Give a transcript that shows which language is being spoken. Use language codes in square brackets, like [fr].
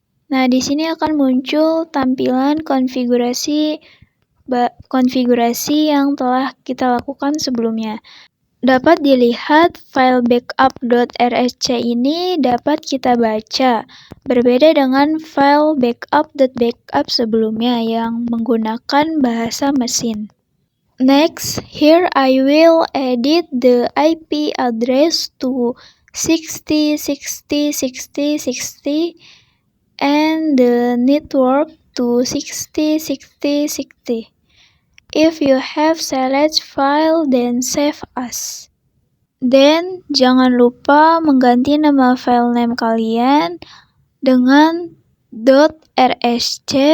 [id] Nah, di sini akan muncul tampilan konfigurasi yang telah kita lakukan sebelumnya. Dapat dilihat file backup.rsc ini dapat kita baca, berbeda dengan file backup.backup sebelumnya yang menggunakan bahasa mesin. [en] Next, here I will edit the IP address to 60, 60, 60, 60 and the network to 60, 60, 60. If you have select file, then save as. [id] Then, jangan lupa mengganti nama filename kalian dengan .rsc.